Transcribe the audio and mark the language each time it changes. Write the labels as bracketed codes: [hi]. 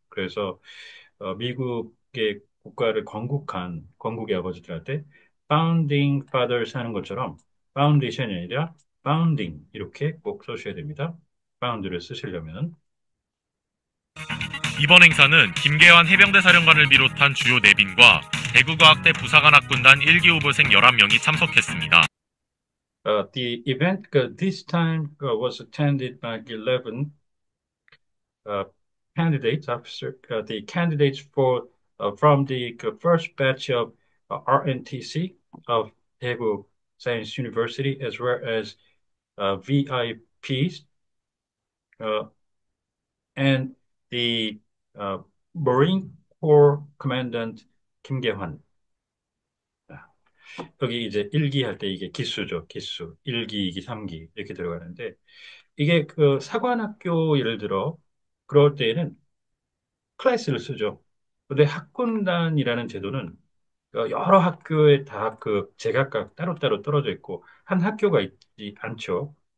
[ko] 그래서 미국의 국가를 건국한 건국의 아버지들한테 [en] founding fathers [ko] 하는 것처럼 파운데이션이 아니라 founding 이렇게 꼭 써주셔야 됩니다. found를 쓰시려면 이번 행사는 김계환 해병대 사령관을 비롯한 주요 내빈과 대구과학대 부사관학군단 1기 후보생 11명이 참석했습니다. [en] the event this time was attended by 11 uh, candidates, the candidates for from the first batch of RNTC of Daegu Science University, as well as VIPs uh, and the uh, Marine Corps Commandant 김계환. [ko] 여기 이제 1기 할 때 이게 기수죠, 기수. 1기, 2기, 3기 이렇게 들어가는데 이게 그 사관학교 예를 들어 그럴 때에는 클래스를 쓰죠. 근데 학군단이라는 제도는 여러 학교에 다 그 제각각 따로따로 떨어져 있고 한 학교가 있지 않죠.